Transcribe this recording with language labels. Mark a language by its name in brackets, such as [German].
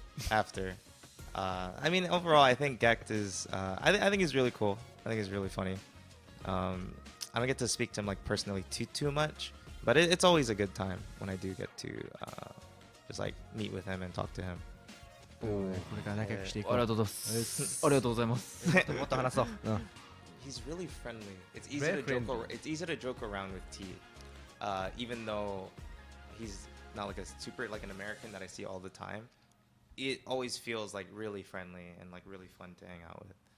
[English] After. I mean, overall, I think Gact is, I think he's really cool. I think he's really funny. I don't get to speak to him like personally too much, but it's always a good time when I do get to just like meet with him and talk to him. [Japanese] これから仲良くしていこう。ありがとうございますありがとうございますもっと話そう。 [English] He's really friendly. It's easy Very to joke. friendly. It's easy to joke around with T, even though he's not like a super like an American that I see all the time. It always feels like really friendly and like really fun to hang out with.